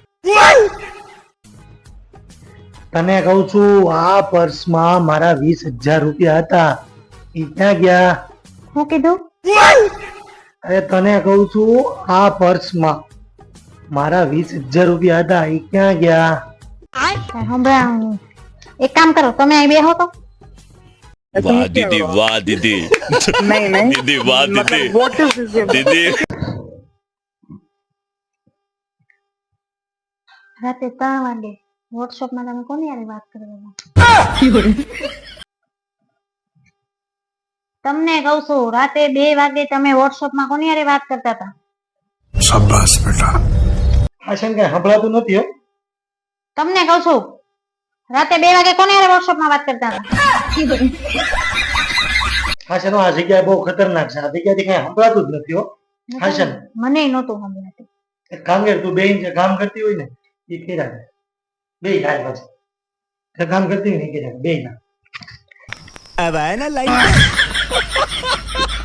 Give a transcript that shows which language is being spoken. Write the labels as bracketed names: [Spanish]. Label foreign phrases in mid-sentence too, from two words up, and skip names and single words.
[Gujarati] તને કહું છું આ પર્સમાં મારા 20,000 રૂપિયા હતા એ ક્યાં ગયા? હું કીધું? અરે તને કહું છું આ પર્સમાં મારા 20,000 રૂપિયા હતા એ ક્યાં ગયા? સંભળાવું નહીં. એક કામ કરો, તમે અહીં બેહો તો. [Hindi] वाह दीदी वाह दीदी नहीं दीदी वाह दीदी [English] what is this? [Hindi] दीदी [Gujarati] રાતે 3 વાગે વોટ્સએપમાં તમે કોની હારે વાત કરવાના? તમને કહું છું, રાતે 2 વાગે તમે વોટ્સએપમાં કોની હારે વાત કરતા હતા? [Hindi] शाबाश बेटा। [Gujarati] આ છે ને કઈ સંભળાતું નથી હો. તમને કહું છું, રાતે 2 વાગે કોની હારે વોટ્સએપમાં વાત કરતા હતા? હાશન આ જગ્યા બહુ ખતરનાક છે. આ જગ્યાથી કઈ સંભળાતું જ નથી હો. હાશન મને નહોતું સંભળાતું. એક કામ કર, તું બેન જે કામ કરતી હોય ને એ કર્યા કર. બે હાલ પાછું જે કામ કરતી હોય ને એ કર્યા કર. બે ના [Hindi] अब आया ना लाइन